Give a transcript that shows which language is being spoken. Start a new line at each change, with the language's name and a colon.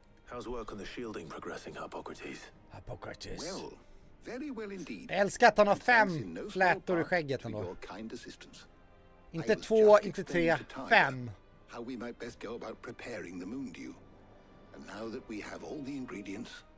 English: How's work on the shielding progressing, Hippocrates? Well, very well indeed.
Swedish: Jag älskar att han har 5 flätor i skägget ändå. Inte 2, inte 3, 5.
English: How we might best go about preparing the moon dew. And now that we have all the ingredients,